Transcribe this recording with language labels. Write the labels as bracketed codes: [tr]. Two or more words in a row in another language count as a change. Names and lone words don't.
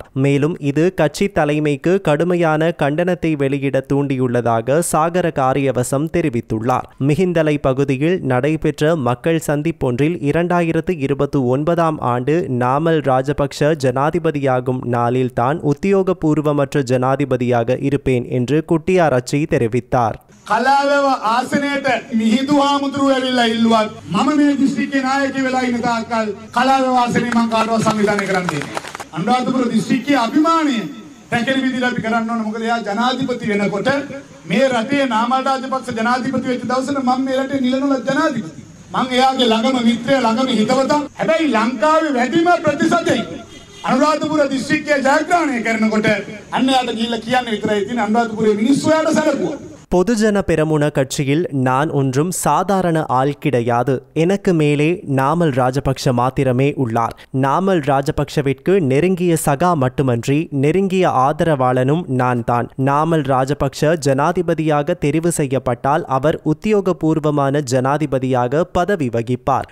[ta] மேலும் இது கட்சி தலைமைக்கு கடுமையான கண்டனத்தை வெளியிட தூண்டியுள்ளதாக சாகர காரியவசம் தெரிவித்துள்ளார். மிகிந்தலை பகுதியில் நடைபெற்ற மக்கள் சந்திப்பொன்றில் 2029 ஆண்டு நாமல் ராஜபக்ஷ ஜனாதிபதியாகும் நாளில் தான் உத்தியோகபூர்வமற்ற ஜனாதிபதியாக இருப்பேன் என்று குட்டியாராச்சி தெரிவித்தார். [si] කලාවව ආසනයට මිහිඳු හාමුදුරුවෝ ඇවිල්ලා ඉල්ලුවත් මම මේ දිස්ත්‍රික්කේ නායකයෙක් වෙලා ඉන්න තාක්කල් කලාවව ආසනේ මම කාටවත් සංවිධානය කරන්නේ නැහැ. අනුරාධපුර දිස්ත්‍රික්කයේ අභිමානය තැකෙන විදිහට අපි කරන්න ඕන. මොකද එයා ජනාධිපති වෙනකොට මේ රටේ නාමල් රාජපක්ෂ ජනාධිපති වෙච්ච දවසට මම මේ රටේ නිලනොල ජනාධිපති. මම එයාගේ ළඟම මිත්‍රයා ළඟම හිතවතා. හැබැයි ලංකාවේ වැඩිම ප්‍රතිශතයි අනුරාධපුර දිස්ත්‍රික්කයේ ජයග්‍රහණය කරනකොට අන්න එයාට ගිහිල්ලා කියන්න විතරයි තියෙන්නේ අනුරාධපුරේ මිනිස්සු එයාට සැලකුවා. [ta] பொதுஜன பெரமுன கட்சியில் நான் ஒன்றும் சாதாரண ஆள் கிடையாது. எனக்கு மேலே நாமல் ராஜபக்ஷ மாத்திரமே உள்ளார். நாமல் ராஜபக்ஷவிற்கு நெருங்கிய சகா மட்டுமன்றி நெருங்கிய ஆதரவாளனும் நான் தான். நாமல் ராஜபக்ஷ ஜனாதிபதியாக தெரிவு செய்யப்பட்டால் அவர் உத்தியோகபூர்வமான ஜனாதிபதியாக பதவி வகிப்பார்.